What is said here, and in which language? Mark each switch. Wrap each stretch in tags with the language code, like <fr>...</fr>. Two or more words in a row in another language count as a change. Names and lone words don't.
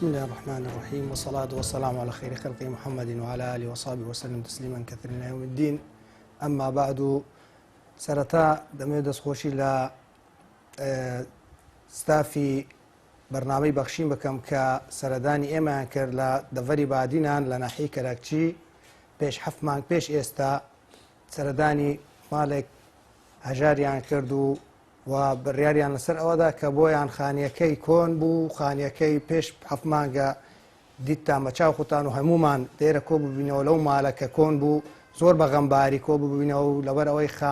<ar>الرحمن الرحيم والصلاة والسلام على خير خلق محمد وعلى آله وصحبه وسلم تسليما كثيرا إلى يوم الدين. أما بعد</ar> <ckb>سرتا دەمێ دەستخۆشی لە ستافی بەرنامەی بەخشین بکەم کە سەردانی ئێمەیان کرد لە دەڤەری بادینان لە ناحیەی کەرەکچی پێش 7 مانگ پێش ئێستا سەردانی ماڵێک هەژاریان کرد و بڕیاریان لەسەر ئەوەدا کە بۆیان خانیەکەی کۆن بوو، خانیەکەی پێش 7 مانگە دیتان بە چاو خوتان و هەمومان لێرە کۆ ببینەوە لەو ماڵە کە کۆن بوو، زۆر بە غەمباری کۆ ببینەوە و لەبەر ئەوەی</ckb>